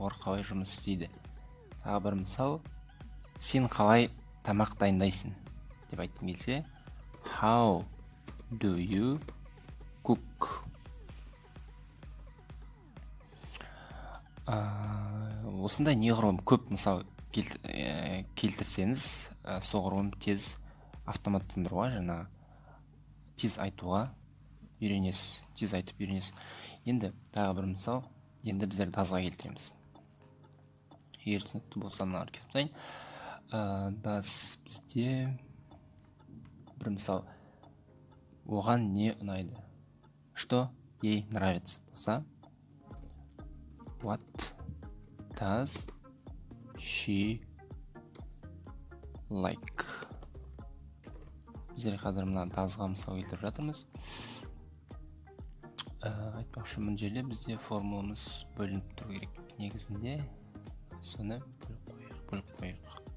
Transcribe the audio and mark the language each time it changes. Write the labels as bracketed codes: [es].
[kk] Олар қалай жұмыс істейді? Тағы бір мысал, сен қалай тамақ дайындайсың? Деп айтқың келсе, [en] how do you cook? [kk] Осындай неғұрлым көп мысал келтірсеңіз, соғұрлым тез автоматтандыруға, жаңа тез айтуға үйренесіз, тез айтып үйренесіз. Енді тағы бір мысал, енді біздер does-ға келтіреміз. Егер түсінікті болса, мына кетіп тайын. Does бізде бір мысал, оған не ұнайды? [ru] Что ей нравится? [kk] Болса, [en] what does she like? [kk] Біздер қазір мына doesға мысал келтіріп жатырмыз. Айтпақшы, бұл жерде бізде формуламыз бөлініп тұру керек. Негізінде соны бөліп қойық.